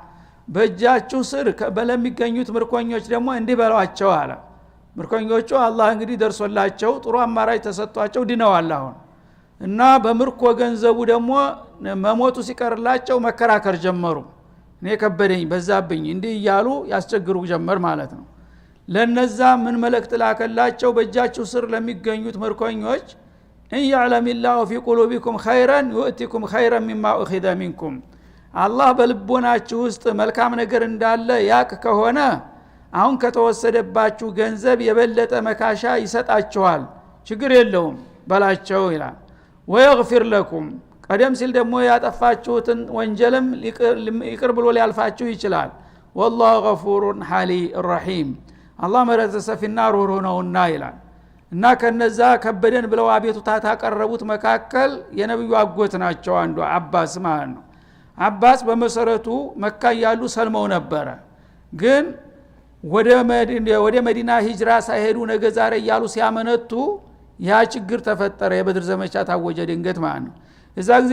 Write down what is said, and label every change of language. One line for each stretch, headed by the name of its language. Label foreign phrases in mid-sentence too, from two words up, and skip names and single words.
Amharic: በእጃችሁ ስር በለሚገኙት ምርኮኞች ደግሞ እንዲህ በሏቸው አለ። ምርኮኞቹ አላህ እንግዲህ ደርሶላቸው ጥሩ አማራጭ ተሰጥቷቸው ድነዋል አሁን እና በምርኮ ገንዘቡ ደግሞ መሞቱ ሲቀርላቸው መከራከር ጀመሩ። እኔ ከበደኝ በዛብኝ እንዲህ እያሉ ያስቸግሩ ጀመር ማለት ነው። ለነዛ ምን መልእክት ላከላቸው? በእጃችሁ ስር ለሚገኙት ምርኮኞች
Arabic: ان يعلم الله في قلوبكم خيرا يؤتكم خيرا مما اخذ منكم
Amharic: አላህ በልቦናችሁ ውስጥ መልካም ነገር እንዳለ ያቅ ከሆነ አሁን ከተወሰደባችሁ ገንዘብ የበለጠ መካሻ ይሰጣችኋል፣ ችግር የለውም በላቸው ይላል።
Arabic: ويغفر لكم
Amharic: ቀደም ሲል ደግሞ ያጠፋችሁትን ወንጀልም ይቅር ብሎ ሊያልፋችሁ ይችላል።
Arabic: والله غفور
Amharic: رحيم አላህ ምህረት ሰፊና ሩህሩህ ነውና ይላል። እና ከነዛ ከበደን ብለው አቤቱታ ታቀረቡት መካከል የነብዩ አጎት ናቸው አንዱ አባስ ማለት ነው። አባስ በመሰረቱ መካ ያሉ ሰልመው ነበረ፣ ግን ወደ መዲና ሂጅራ ሳይሄዱ ነገ ዛሬ ያሉ ሲያመነቱ ያ ችግር ተፈጠረ። የበድር ዘመቻ ታወጀ ድንገት ማለት ነው። እዛ ጊዜ